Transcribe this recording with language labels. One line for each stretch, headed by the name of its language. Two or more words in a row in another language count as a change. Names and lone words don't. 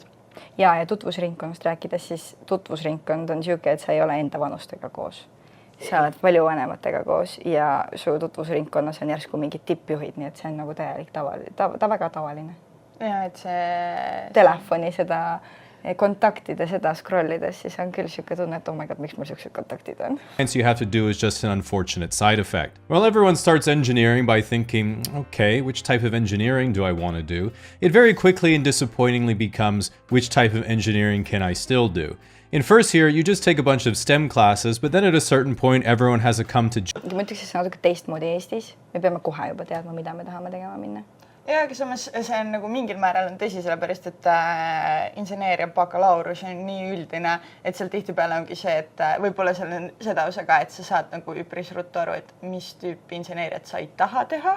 Estonian: Ja tutvusringkonnast rääkides, siis tutvusringkond on siuke, et sa ei ole enda vanustega koos. Sa oled palju vanematega koos ja su tutvusringkonnas on järsku mingid tippjuhid, nii et see on nagu täielik väga tavaline. Ja, et see... Telefoni seda... kontaktide seda scrollides, siis on küll siuke tunne, et
English: oh my god,
Estonian: miks mul siuksed kontaktid on.
English: You have to do is just an unfortunate side effect. Well, everyone starts engineering by thinking, okay, which type of engineering do I want to do? It very quickly and disappointingly becomes, which type of engineering can I still do? In first year, you just take a bunch of STEM classes, but then at a certain point, everyone has a come to...
Estonian: Ma ütleks, et see on natuke teistmoodi Eestis. Me peame kohe juba teadma, mida me tahame tegema minna. Ja, aga samas see on nagu mingil määral on tõsi, sellepärast, et inseneeria bakalaurus on nii üldine, et seal tihtipeale ongi see, et võib-olla seal on seda osa ka, et sa saad nagu üpris ruttu aru, et mis tüüpi inseneeriat sa ei taha teha.